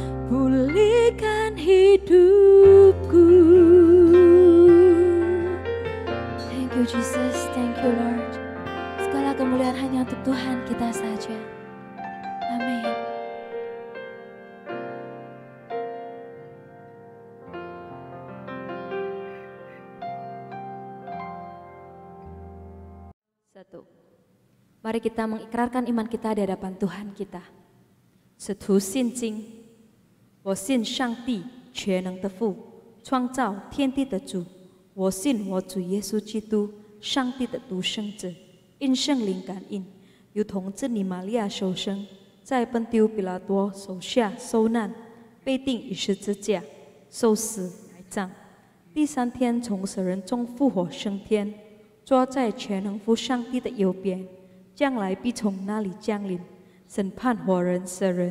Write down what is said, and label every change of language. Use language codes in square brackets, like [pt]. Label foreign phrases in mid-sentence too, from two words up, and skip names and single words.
[id] pulihkan hidupku. [en] Thank you Jesus, thank you Lord. [id] Segala kemuliaan hanya untuk Tuhan kita saja. Amin. Satu. Mari kita mengikrarkan iman kita di hadapan Tuhan kita. [zh] 使徒信经，我信上帝全能的父，创造天地的主。我信我主耶稣基督，上帝的独生子，因圣灵感应，由童贞女玛利亚受生，在本丢比拉多手下受难，被钉于十字架，受死埋葬，第3天从死人中复活升天，坐在全能父上帝的右边，将来必从那里降临，审判活人死人。